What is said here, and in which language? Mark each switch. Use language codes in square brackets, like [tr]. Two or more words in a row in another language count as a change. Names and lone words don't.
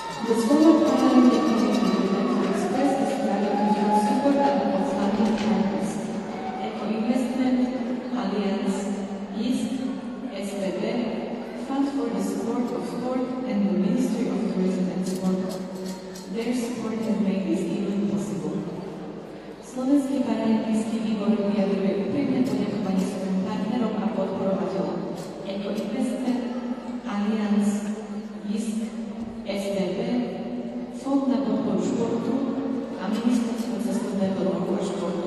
[en] The Slovak Paralympic Movement would like to express its gratitude for support and outstanding partners. Eco-Investment, Alliance, East, SBB, Fund for the Support of Sport, and the Ministry of Tourism and Sport. Their support has made this event possible. [sk] Slovenský paralympijský výbor vyjadruje úprimné poďakovanie svojim partnerom a podporovateľom Eco-Investment, Alliance, East, SBB, Fond na podporu športu a Ministerstvo cestovného ruchu a športu.